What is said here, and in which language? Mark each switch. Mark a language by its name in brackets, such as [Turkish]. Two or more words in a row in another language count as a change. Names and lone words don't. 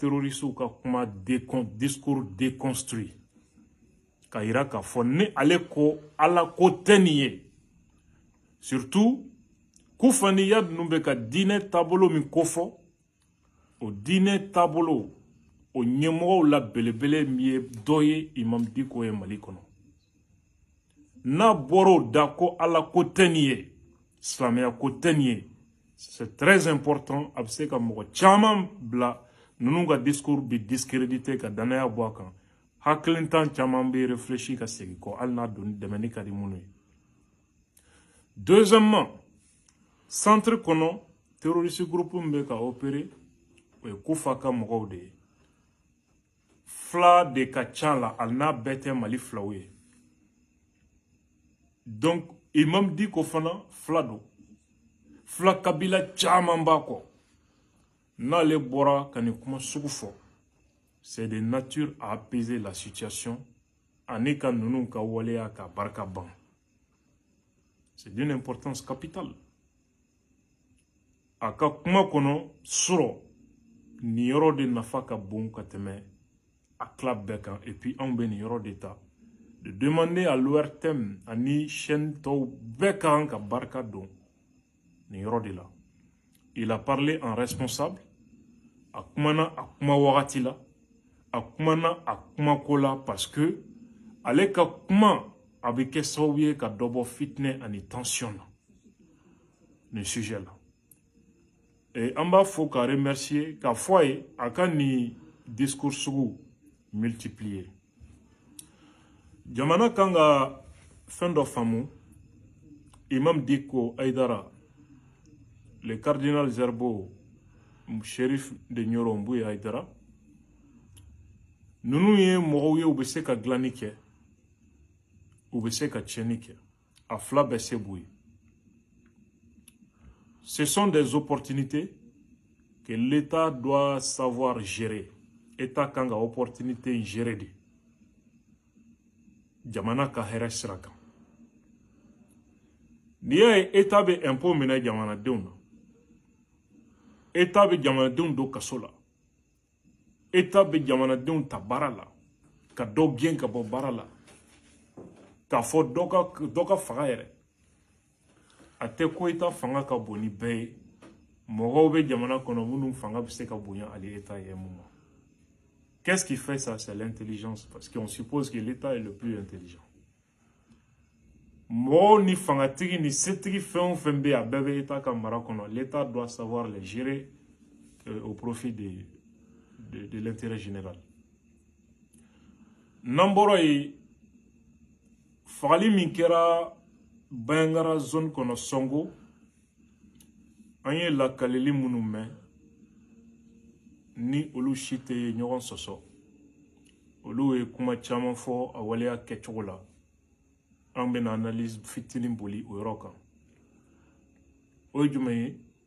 [Bambara] terrorisiw ka kuma [French] discours déconstruit [Bambara] ka yira k'a fɔ ni ale ko ala ko tɛ nin ye surtout kufaniya ninnu bɛ ka diinɛ taabolo min kofɔ o diinɛ taabolo o ɲɛmɔgɔw la belebele min ye dɔ ye Imam Diko ye Mali kɔnɔ n'a bɔr'o da ko ala ko tɛ nin ye silamɛya ko tɛ nin ye [French] c'est très important [Bambara] a bɛ se ka mɔgɔ caman bila ninnu ka discours bi discrédité ka danaya bɔ a kan hakilintan caman bɛ réfléchi ka segin kɔ hali n'a don dɛmɛni ka di minnu ye. Deuxièmement centre kɔnɔ [French] terroriste groupe [Bambara] min bɛ ka opérer o ye Kufa ka mɔgɔw de ye fila de ka ca la hali n'a bɛɛ tɛ Mali filaw ye donc Imam Diko fana fila don fila kabila caman b'a kɔ n'ale bɔra ka nin kuma sugu fɔ [French] c'est de nature à apaiser la situation [Bambara] ani ka ninnu ka waleya ka barika ban. [French] C'est d'une importance capitale. [Bambara] A ka kuma kɔnɔ sɔrɔ nin yɔrɔ de nafa ka bon ka tɛmɛ a tila bɛɛ kan [French] et puis [Bambara] anw bɛ nin yɔrɔ de ta de [French] demander à l'ORTM [Bambara] ani chaîne tɔw bɛɛ kan ka barika don nin yɔrɔ de la. [French] Il a parlé en responsable [Bambara] a kumana a kuma wagati la a kumana a kumako la parce que ale ka kuma a bɛ kɛ sababu ye ka dɔ bɔ fitinɛ ani tension na nin sujet la et an b'a fɔ ka remercier k'a fɔ a ye a ka nin discours sugu multiplier jamana kan ka fɛn dɔ faamu Imam Diko Aidara le cardinal Zerbo shérif de Nioro Mbuye Aidara ninnu ye mɔgɔw ye u bɛ se ka dilanni kɛ u bɛ se ka tiɲɛni kɛ a fila bɛɛ se b'u ye. [French] Ce sont des opportunités que l'État doit savoir gérer. [Bambara] État kan ka [French] opportunité gérer [Bambara] de jamana ka hɛrɛ sira kan. N'i y'a ye État bɛ impôt minɛ jamanadenw na État bɛ jamanadenw don kaso la État bɛ jamanadenw ta baara la ka dɔ gɛn ka bɔ baara la k'a fɔ dɔ ka faga yɛrɛ a tɛ ko État fanga ka bon ni bɛɛ ye mɔgɔw bɛ jamana kɔnɔ minnu fanga bɛ se ka bonya ale État ye mun ma. [French] Qu'est-ce qui fait ça? C'est l'intelligence parce qu'on suppose que l'État est le plus intelligent. [Bambara] Mɔgɔw ni fangatigi ni setigi fɛn o fɛn bɛ yen a bɛɛ bɛ État ka mara kɔnɔ [French] l'État doit savoir les gérer au profit de l'intérêt général. [Bambara] N'an bɔra yen fagali min kɛra Bayangara zone kɔnɔ Songo an ye lakaleli minnu mɛn ni olu si tɛ ɲɔgɔn sɔsɔ olu ye kuma caman fɔ a waleya kɛcogo la an bɛna analyse fitinin boli o yɔrɔ kan o ye jumɛn ye